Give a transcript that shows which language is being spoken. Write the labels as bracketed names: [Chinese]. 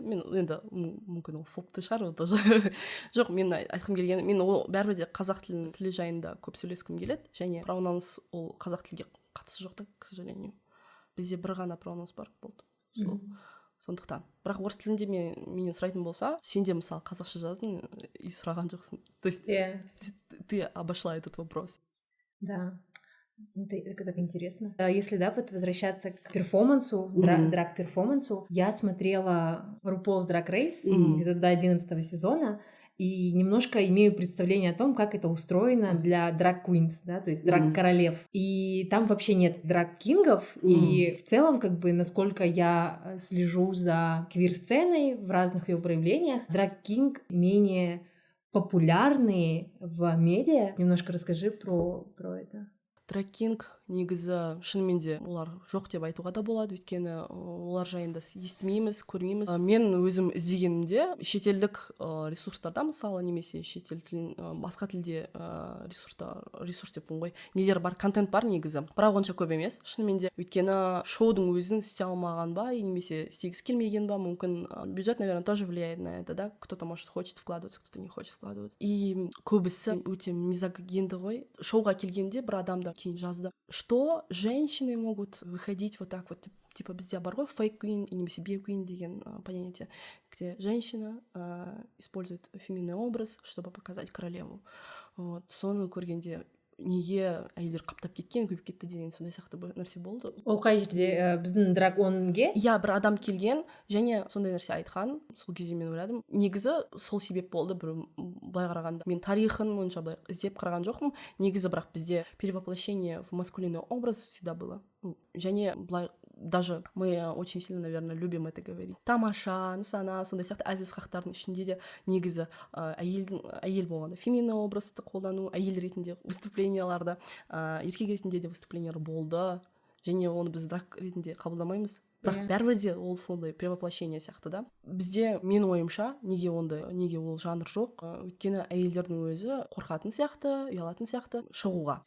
[Kazakh] Мен енді мүмкін ол фобты шығар, ол тоже. Жоқ, мен айтқым келгені, мен ол бәрібір де қазақ тілі жайында көп сөйлескім келеді, және пронаунс ол қазақ тілге қатысы жоқ та, [Russian] к сожалению. [Kazakh] Бізде бір ғана пронаунс бар болды. Сондықтан. Бірақ орыс тілінде менен сұрайтын болса, сен де мысалы қазақша жаздың и сұраған жоқсың. [Russian] То есть ты обошла этот вопрос. Да. Это так интересно. Если, вот возвращаться к перформансу, драг-перформансу, я смотрела RuPaul's Drag Race где-то до 11 сезона, и немножко имею представление о том, как это устроено для драг-квинс, да, то есть драг-королев. И там вообще нет драг-кингов, и в целом, насколько я слежу за квир-сценой в разных ее проявлениях, драг-кинг менее популярные в медиа. Немножко расскажи про это. [Kazakh] Драг-кинг негізі шынымен де олар жоқ деп айтуға да болады, өйткені олар жайында естімейміз, көрмейміз. Мен өзім іздегенімде шетелдік ресурстарда, мысалы, немесе шетел тілін, басқа тілде ресурс деппін ғой, нелер бар, контент бар негізі, бірақ онша көп емес шынымен де. Өйткені шоудың өзін істей алмаған ба, немесе істегісі келмеген ба, мүмкін бюджет, [Russian] наверное, тоже влияет на это, да, кто-то может хочет вкладываться, кто-то не хочет вкладываться. [Kazakh] И көбісі өте мизогинді ғой. Шоуға келгенде бір адамды кейін жазды, [Russian] что женщины могут выходить вот так вот, типа [Kazakh] бізде бар ғой фейк квин и немесе бей квин деген [Russian] понятие, где женщина использует феминный образ, чтобы показать королеву. [Kazakh] Вот, соны көргенде неге әйелдер қаптап кеткен, көбейіп кетті деген сондай сияқты бір нәрсе болды. Ол қай жерде біздің драг-онге? Бір адам келген және сондай нәрсе айтқан. Сол кезде мен ойладым, негізі сол себеп болды. Бір былай қарағанда мен тарихын онша былай іздеп қараған жоқпын. Негізі бірақ бізде [Russian] перевоплощение в маскулинный образ всегда было. [Kazakh] Және былай [Russian] даже мы очень сильно, наверное, любим это говорить. [Kazakh] Тамаша, нысана, сондай сияқты әзіл-сықақтардың ішінде де негізі әйел болғанда феминный образды қолдану, әйел ретінде выступленияларда, еркек ретінде де выступлениялар болды. Және оны біз драг ретінде қабылдамаймыз. бірақ бәрібір де ол сондай превоплощение сияқты да. Бізде менің ойымша неге ол жанр жоқ, өйткені әйелдердің өзі қорқатын сияқты, ұялатын сияқты шығуға.